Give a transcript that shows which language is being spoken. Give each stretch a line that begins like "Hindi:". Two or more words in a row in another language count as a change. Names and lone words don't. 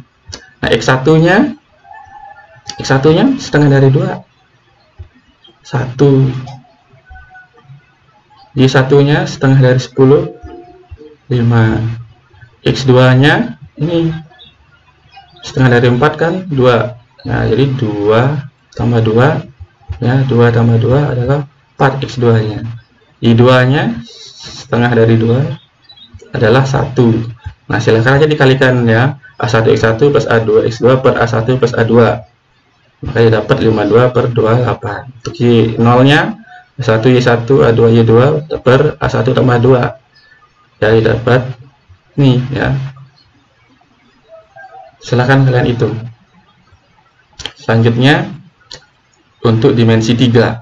Indonesian: Nah, X1 nya setengah dari 2 1, Y1 nya setengah dari 10 5, X2 nya ini setengah dari 4 kan 2. Nah, jadi 2 tambah 2 ya, 2 tambah 2 adalah 4 X2 nya. Y2 nya setengah dari 2 adalah 1. Nah, silahkan aja dikalikan ya, A1 X1 plus A2 X2 per A1 plus A2, maka dapat 52 per 28. Untuk Y0 nya A1 Y1 A2 Y2 per A1 tambah 2, jadi dapat nih ya. Silahkan kalian hitung. Selanjutnya untuk dimensi 3.